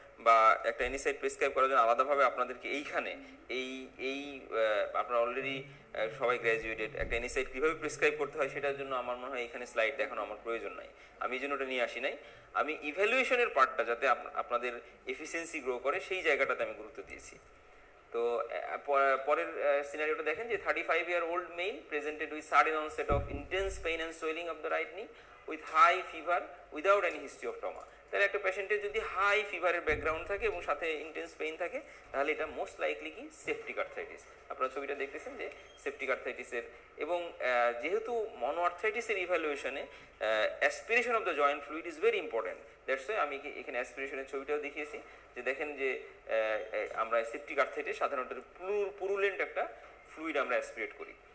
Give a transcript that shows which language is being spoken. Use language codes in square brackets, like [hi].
[bn] বা একটা অ্যানিসাইড প্রেসক্রাইব করার জন্য আলাদাভাবে আপনাদেরকে এইখানে এই এই আপনারা অলরেডি সবাই গ্র্যাজুয়েটেড, একটা অ্যানিসাইড কীভাবে প্রেসক্রাইব করতে হয় সেটার জন্য আমার মনে হয় এখানে স্লাইড দেখানো আমার প্রয়োজন নাই, আমি এই জন্য ওটা নিয়ে আসি নাই। আমি ইভ্যালুয়েশনের পার্টটা যাতে আপনাদের এফিসিয়েন্সি গ্রো করে সেই জায়গাটাতে আমি গুরুত্ব দিয়েছি। তো পরের সিনারিওটা দেখেন যে [en] 35-year-old male presented with sudden onset of intense pain and swelling of the right knee with high fever without any history of trauma। [bn] তাহলে একটা পেশেন্টের যদি হাই ফিভারের ব্যাকগ্রাউন্ড থাকে এবং সাথে ইন্টেন্স পেইন থাকে তাহলে এটা মোস্ট লাইকলি কি সেপটিক আর্থ্রাইটিস। আপনারা ছবিটা দেখতেছেন যে সেপটিক আর্থ্রাইটিসের, এবং যেহেতু মনো আর্থ্রাইটিসের ইভ্যালুয়েশনে [en] Aspiration of the joint fluid is very important. That's why [bn] আমি এখানে অ্যাসপিরেশনের ছবিটাও দেখিয়েছি, যে দেখেন যে আমরা সেপটিক আর্থ্রাইটিস সাধারণত পুরুলেন্ট একটা ফ্লুইড আমরা অ্যাসপিরেট করি।